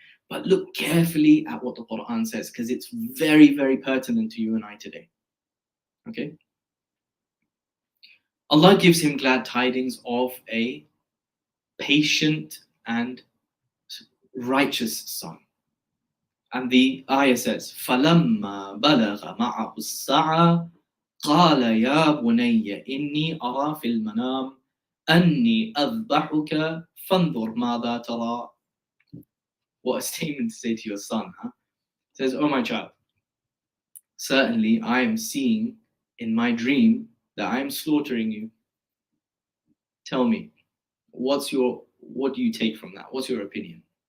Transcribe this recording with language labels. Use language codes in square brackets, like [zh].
[en] But look carefully at what the Quran says, because it's very, very pertinent to you and I today. Okay? Allah gives him glad tidings of a patient and righteous son. And the ayah says, [ar] فَلَمَّا بَلَغَ مَعَهُ السَّعَى قَالَ يَا بُنَيَّ إِنِّي أَرَى فِي الْمَنَامِ أَنِّي أَذْبَحُكَ فَانظُرْ مَاذَا تَرَى. [en] What a statement to say to your son, huh? It says, oh my child, certainly I am seeing in my dream that I am slaughtering you. Tell me, what do you take from that? What's your opinion?